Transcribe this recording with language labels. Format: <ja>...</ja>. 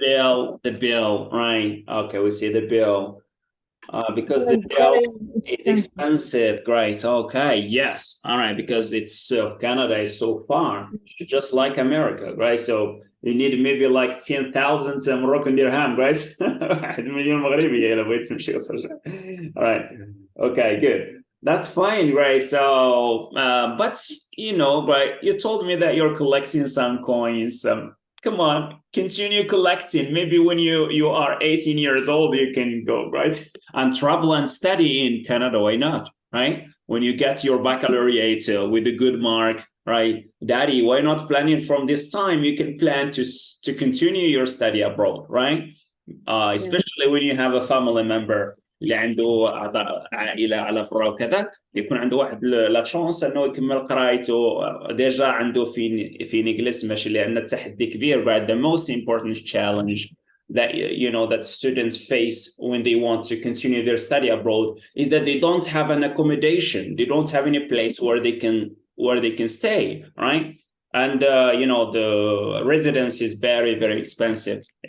<en>bill, the bill, right? Okay, we see the bill. Because the It's bill very is expensive. expensive, right? Okay, yes, all right. Because it's Canada is so far, just like America, right? So you need maybe like 10,000 Moroccan dirham, right?</en> <ar>1 مليون مغربي لو بغيت تمشي</ar> <en>all right. Okay, good. That's fine, right? So, but right? You told me that you're collecting some coins. Come on, continue collecting. Maybe when you are 18 years old, you can go, right? And travel and study in Canada. Why not? Right? When you get your baccalaureate with a good mark, right? Daddy, why not planning from this time? You can plan to continue your study abroad, right? Yes, Especially when you have a family member.</en> <ar>اللي عنده أعضاء عائله على برا وكذا، يكون عنده واحد لا شونس انه يكمل قرايته ديجا عنده فين يجلس، ماشي لان التحدي كبير.</ar> <en>But the most important challenge that that students face when they want to continue their study abroad is that they don't have an accommodation, they don't have any place where they can stay, right? And the residence is very, very expensive.</en>